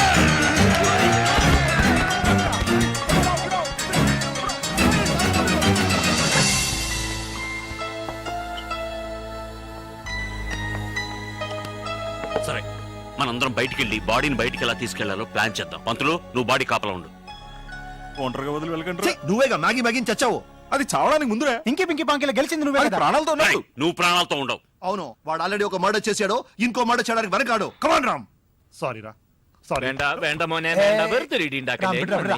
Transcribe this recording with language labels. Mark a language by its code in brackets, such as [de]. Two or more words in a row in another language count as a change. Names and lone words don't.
[te] సరే, మనందరం బయటికి వెళ్ళి బాడీని బయటికి ఎలా తీసుకెళ్లాలో ప్లాన్ చేద్దాం. పంతులు, నువ్వు బాడీ కాపలా ఉండు. ఒంటరిగా వదిలి వెళ్ళకండి. నువ్వేగా మ్యాగీ మ్యాగీ చచ్చావు. అది చావడానికి ముందురే. ఇంకి పింకి పాంకిలో గెలిచింది నువ్వే అది కదా. ప్రాణాలతో ఉన్నాడు. ఏయ్, నువ్వు ప్రాణాలతో ఉండవు. అవును, వాడు ఆల్రెడీ ఒక మర్డర్ చేశాడు. ఇంకో మర్డర్ చేయడానికి వెనకాడు. కమాన్ రామ్. సారీ రా, సారీ. [ml] വേണ്ട വേണ്ട മോനെ വേണ്ട. വെറുതെ ഇടി ഉണ്ടാക്കല്ലേ. വിടാ, വിടാ,